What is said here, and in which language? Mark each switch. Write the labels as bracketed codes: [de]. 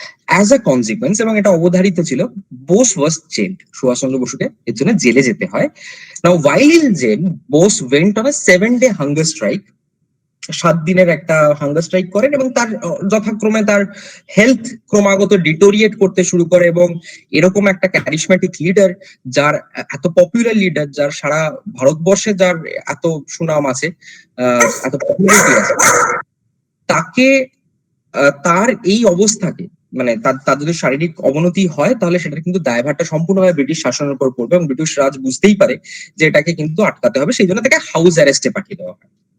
[en] as a consequence, [bn] এবং এটা অবধারিত ছিল, [en] Bose was jailed. [bn] সুভাষচন্দ্র বসুকে এর জন্য জেলে যেতে হয়। [en] Now while in jail, Bose went on a 7-day hunger strike। [bn] 7 দিনের একটা হাঙ্গার স্ট্রাইক করেন এবং তার যথাক্রমে তার হেলথ ক্রমাগত ডিটোরিয়েট করতে শুরু করে এবং এরকম একটা ক্যারিসম্যাটিক লিডার, যার এত পপুলার লিডার, যার সারা ভারতবর্ষে যার এত সুনাম আছে, এত পপুলারিটি আছে, তাকে তার এই অবস্থাকে মানে তার যদি শারীরিক অবনতি হয় তাহলে সেটা কিন্তু দায়ভারটা সম্পূর্ণভাবে ব্রিটিশ শাসনের উপর পড়বে এবং ব্রিটিশ রাজ বুঝতেই পারে যে এটাকে কিন্তু আটকাতে হবে, সেই জন্য তাকে হাউস অ্যারেস্টে পাঠিয়ে দেওয়া হয়।